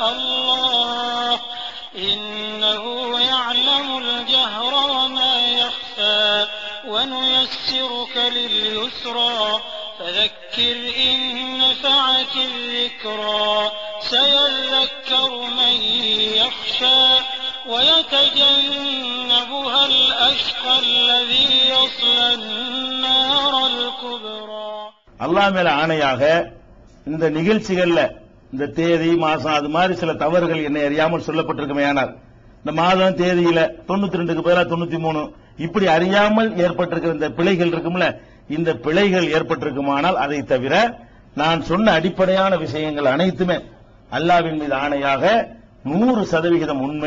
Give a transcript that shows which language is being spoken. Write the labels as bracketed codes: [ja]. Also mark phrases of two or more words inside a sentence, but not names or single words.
[ar] الله إنه يعلم الجهر وما يخفى ونيسرك لليسرى فذكر إن نفعت الذكرى سيذكر من يخشى ويتجنبها الأشقى الذي يصلى النار الكبرى. [ta] அல்லாஹ் மேல ஆணையாக இந்த நிகழ்ச்சிகள்ல இந்த தேதி மாசம் அது மாதிரி சில தவறுகள் என்னை அறியாமல் சொல்லப்பட்டிருக்குமையானார், இந்த மாதம் தேதியில 92க்கு பதிலா 93 இப்படி அறியாமல் ஏற்பட்டிருக்கிற இந்த பிழைகள் இருக்கும்ல, இந்த பிழைகள் ஏற்பட்டிருக்குமானால் அதை தவிர நான் சொன்ன அடிப்படையான விஷயங்கள் அனைத்துமே அல்லாஹ்வின் மீது ஆணையாக 100% உண்மை.